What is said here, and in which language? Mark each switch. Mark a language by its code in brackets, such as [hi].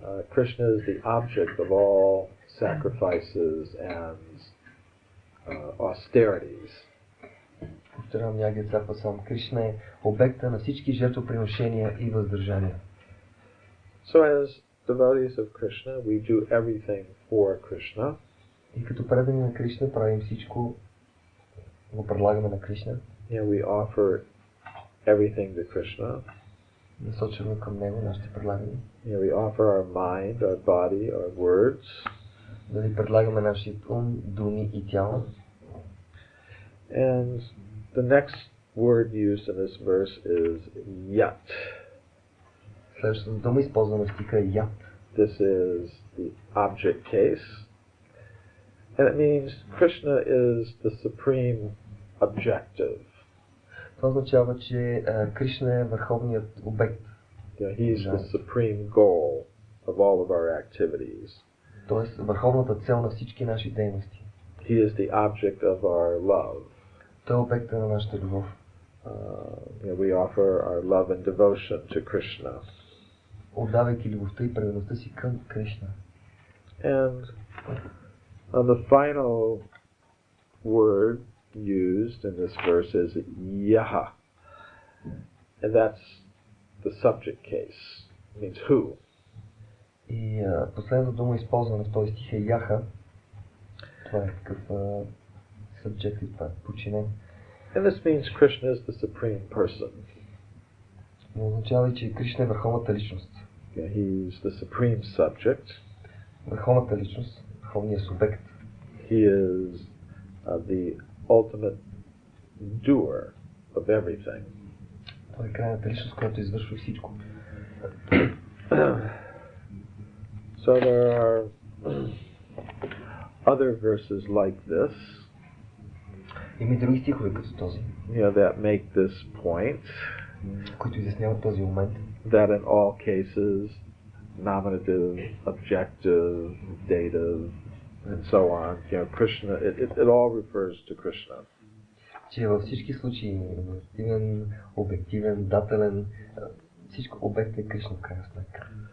[en] Krishna is the object of all sacrifices and austerities. [sa] Бхоктарам Jagyat Tapasam. [bg] Кришна е обекта на всички жертвоприношения и въздържания. [en] So as devotees of Krishna, we do everything for Krishna. [bg] И като предани на Кришна правим всичко, го предлагаме на Кришна. [en] We offer everything to Krishna. [bg] Насочваме към него нашите предлагания. [en] We offer our mind, our body, our words. [bg] Дали предлагаме нашия ум, думи и тяло. [en] And the next word used in this verse is yat. [bg] Следващата дума, използвана в стиха, е ят. [en] This is the object case. And it means Krishna is the supreme objective. [bg] Това означава, че Кришна е върховният обект. [en] He's the supreme goal of all of our activities. [bg] Тоест, върховната цел на всички наши дейности. [en] He is the object of our love. [bg] Той е обекта на нашата любов. [en] We offer our love and devotion to Krishna. [bg] Отдавайки любовта и предаността си към Кришна. [en] And the final word used in this verse is yaha. And that's the subject case. It means who. [bg] И последната дума, използвана в този стих, е яха. Това е такъв subjective, това е подчинен. [en] And this means Krishna is the supreme person. [bg] Но означава и, че Кришна е върховната личност. [en] He's the supreme subject. [bg] Върховната личност, върховният субект. [en] He is the ultimate doer of everything. [bg] Той е крайната личност, която извършва всичко. [en] So there are other verses like this. [bg] Има и други стихове като този. [en] That make this point. [bg] Които изясняват този момент. [en] That in all cases, nominative, objective, dative, and so on, Krishna, it all refers to Krishna. [bg] Че във всички случаи, номинативен, обективен, дателен, Всичко обект е Кришна в крайна сметка.